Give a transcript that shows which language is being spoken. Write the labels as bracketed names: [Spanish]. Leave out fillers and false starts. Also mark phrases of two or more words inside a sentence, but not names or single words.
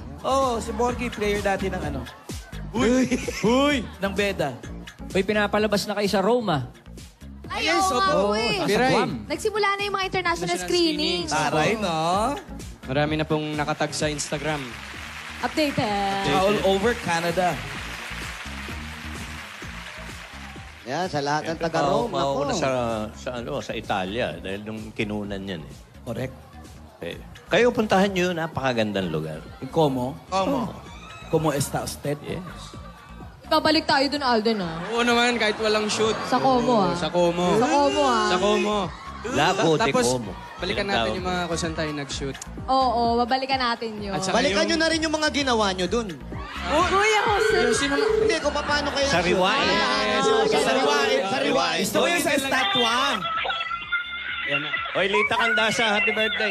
[Filipino] Oo, si Borgie, player dati ng ano. Huy! Ng Beda. Uy, pinapalabas na kayo sa Roma. Ay, oo nga po eh. Biray. Nagsimula na yung mga international screenings. Taray, no? Marami na pong nakatag sa Instagram. Updated. [English] All over Canada. [Filipino] Yan, sa lahat ng taga-Rome. Mauna Ako. sa Italia dahil nung kinunan yan eh. Correct. Kayo puntahan nyo, napakagandang lugar. [Spanish] Como? Como? Como está usted? [Filipino] Yes. Babalik tayo dun, Alden, ah. Oo naman, kahit walang shoot. Sa Como, ah. Sa Como. Sa Como, ah. Sa Como. [Spanish] Lago de [Filipino] Tapos, Como. balikan natin yung mga kung saan tayo nag-shoot. Oo, babalikan natin yun. At saka Balikan yung- nyo na rin yung mga ginawa nyo dun. Kuya Jose. Yung sino... Hindi, kung paano kayo... Sa Riwain. Sa Riwain. Sa Riwain. Gusto ko yung sa estatwa. Oy, Lita Candasa, happy birthday.